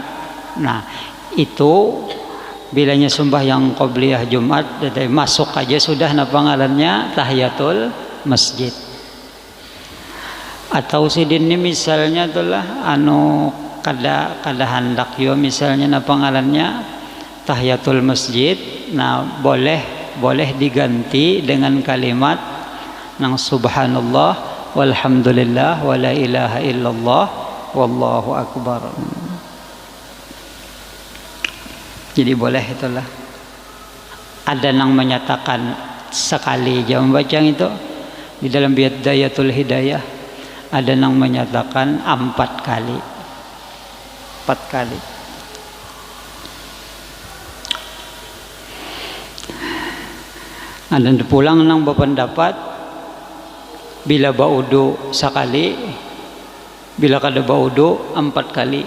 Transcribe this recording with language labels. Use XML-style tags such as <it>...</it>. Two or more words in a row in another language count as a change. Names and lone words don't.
<bjn>Nah itu bilanya sembahyang</bjn> <ar>قبلية الجمعة,</ar> <bjn>dari masuk aja sudah pengalannya</bjn> <ar>تحية المسجد.</ar> <bjn>Atau sidin ini misalnya itulah anu kada hendak yo misalnya pengalannya</bjn> <ar>تحية المسجد,</ar> <bjn>nah boleh diganti dengan kalimat nang</bjn> <ar>سبحان الله والحمد لله ولا إله إلا الله والله أكبر.</ar> <bjn>Jadi boleh itulah. Ada nang menyatakan sekali aja membaca itu di dalam Bidayatul Hidayah, ada nang menyatakan 4 kali. Dan pulang nang berpendapat bila baudu sekali, bila kada baudu 4 kali.</bjn>